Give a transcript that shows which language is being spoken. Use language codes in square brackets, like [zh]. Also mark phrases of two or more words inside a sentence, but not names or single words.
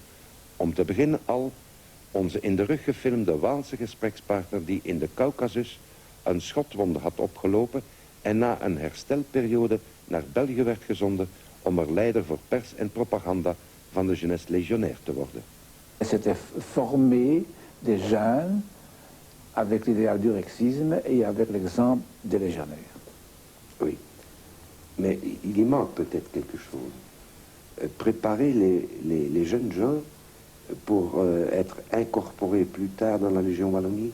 [nl] Om te beginnen al onze in de rug gefilmde Waalse gesprekspartner die in de Caucasus een schotwonde had opgelopen en na een herstelperiode naar België werd gezonden om er leider voor pers en propaganda van de Jeunesse Légionnaire te worden. [fr] C'était former des jeunes avec l'idéal du rexisme et avec l'exemple des légionnaires. Oui, mais il y manque peut-être quelque chose. Préparer les jeunes gens pour être incorporés plus tard dans la Légion Wallonie.